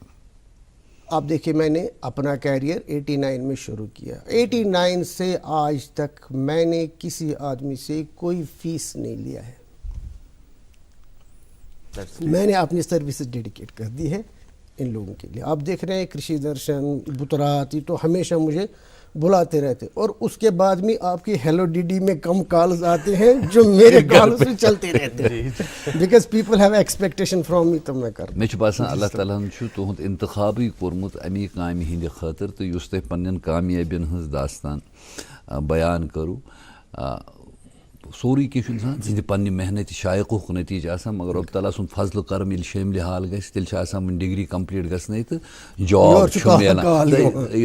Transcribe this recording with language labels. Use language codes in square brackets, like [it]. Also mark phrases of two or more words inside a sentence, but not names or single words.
[ur] آپ دیکھیں میں نے اپنا کیریئر 89 میں شروع کیا, 89 سے آج تک میں نے کسی آدمی سے کوئی فیس نہیں لیا ہے, میں نے اپنی [en] services dedicate [ur] کر دی ہے ان لوگوں کے لیے. آپ دیکھ رہے ہیں کرشی درشن, بترات, یہ تو ہمیشہ مجھے بلاتے رہتے, اور اس کے بعد بھی آپ کی ہیلو ڈی ڈی میں کم کالز آتے ہیں جو میرے کالز میں چلتے رہتے ہیں, [en] because people have expectation from me, [ur] تو میں کرتا. [ks] مےٚ چھُ باسان اللہ تعالیٰ ہن چھُ تُہُنٛد اِنتخابٕے کوٚرمُت اَمی کامہِ ہِنٛدِ خٲطرٕ, تہٕ یُس تۄہہِ پنٛنٮ۪ن کامیٲبین ہٕنٛز داستان بیان کٔرٕو, سورُے کینٛہہ چھُ اِنسان سٕنٛدِ پنٛنہِ محنتہِ شایقُک نٔتیٖجہٕ آسان, مگر رۄب تعالیٰ سُنٛد فضلہٕ کرم ییٚلہِ شٲملہِ حال گژھِ تیٚلہِ چھِ آسان وۄنۍ [en] degree complete [ks] گژھنَے تہٕ جاب چھُ میلان.